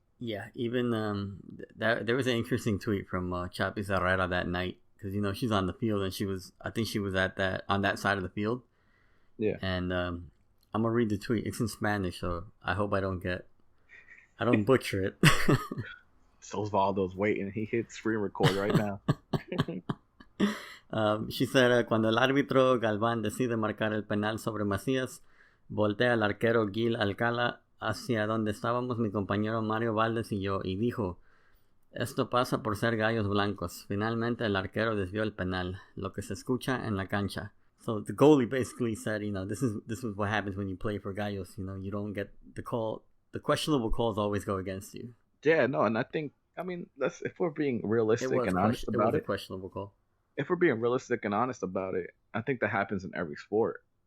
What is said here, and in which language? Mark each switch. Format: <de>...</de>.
<en>Yeah, even there was an interesting tweet from Chapi Herrera that night because she's on the field and I think she was on that side of the field. Yeah, and I'm gonna read the tweet. It's in Spanish, so I hope I don't butcher it. So Osvaldo's waiting. He hit screen record right now. She said,</en> <es>cuando el árbitro Galván decide marcar el penal sobre Macías, voltea al arquero Gil Alcala hacia donde estábamos mi compañero Mario Valdés y yo y dijo, esto pasa por ser gallos blancos. Finalmente el arquero desvió el penal, lo que se escucha en la cancha.</es> <en>So the goalie basically said, this is what happens when you play for gallos. You don't get the call. The questionable calls always go against you. Yeah, no, and if we're being realistic and honest about it, was a questionable call. If we're being realistic and honest about it, I think that happens in every sport.</en>